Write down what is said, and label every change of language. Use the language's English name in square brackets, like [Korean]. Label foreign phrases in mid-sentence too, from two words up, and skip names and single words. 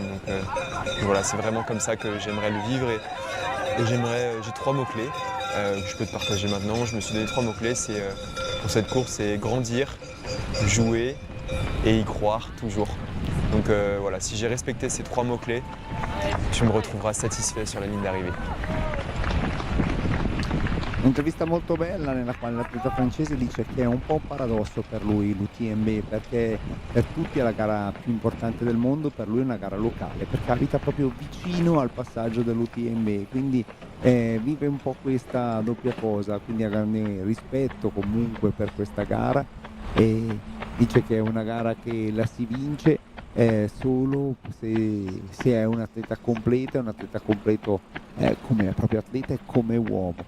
[French] Donc voilà, c'est vraiment comme ça que j'aimerais le vivre. Et j'ai 3 mots-clés que je peux te partager maintenant. Je me suis donné 3 mots-clés pour cette course, c'est grandir, jouer et y croire toujours. Donc voilà, si j'ai respecté ces 3 mots-clés, tu me retrouveras satisfait sur la ligne d'arrivée. [Italian] Un'intervista molto bella nella quale l'atleta francese dice che è un po' un paradosso per lui l'UTMB, perché per tutti è la gara più importante del mondo, per lui è una gara locale, perché abita proprio vicino al passaggio dell'UTMB, quindi vive un po' questa doppia cosa, quindi ha grande rispetto comunque per questa gara e dice che è una gara che la si vince solo se è un atleta completo, come proprio atleta e come uomo.